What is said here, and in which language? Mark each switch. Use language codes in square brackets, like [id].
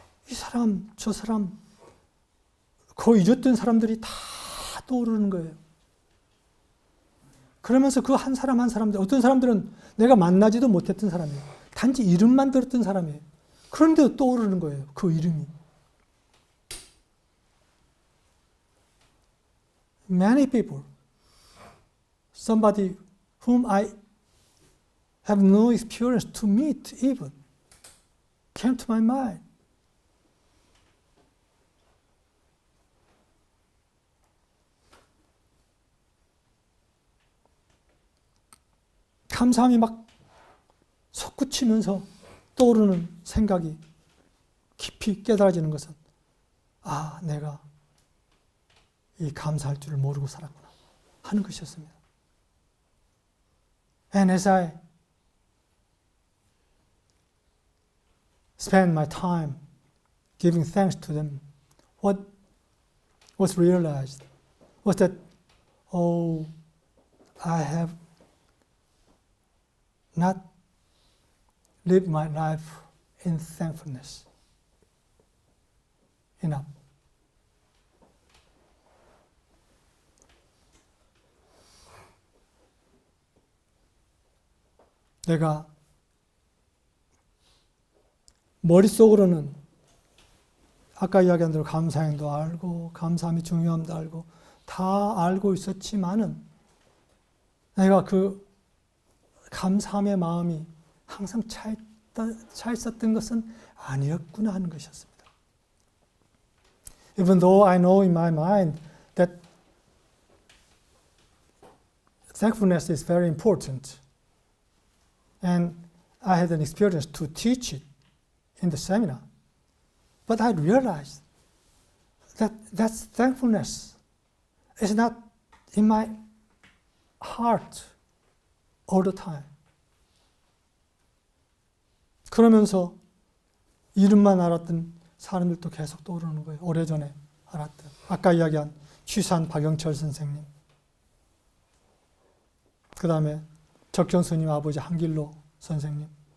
[ko] 이 사람, 저 사람, 거의 잊었던 사람들이 다 떠오르는 거예요. 그러면서 그 한 사람 한 사람들, 어떤 사람들은 내가 만나지도 못했던 사람이에요. 단지 이름만 들었던 사람이에요. 그런데도 떠오르는 거예요. 그 이름이. [en] Many people, somebody whom I have no experience to meet even, came to my mind. [ko] 감사함이 막 솟구치면서 떠오르는 생각이 깊이 깨달아지는 것은, 아, 내가 이 감사할 줄을 모르고 살았구나 하는 것이었습니다. [en] And as I spend my time giving thanks to them, what was realized was that, oh, I have not lived my life in thankfulness enough. [ko] 내가 머릿속으로는 아까 이야기한 대로 감사행도 알고 감사함이 중요함도 알고 다 알고 있었지만은 내가 그 감사함의 마음이 항상 차 있었던 것은 아니었구나 하는 것이었습니다. [en] Even though I know in my mind that thankfulness is very important, and I had an experience to teach it in the seminar, but I realized that thankfulness is not in my heart all the time. [ko] 그러면서 이름만 알았던 사람들도 계속 떠오르는 거예요. 오래전에 알았던. 아까 이야기한 취산 박영철 선생님. 그 다음에 적경 스님 아버지 한길로 선생님.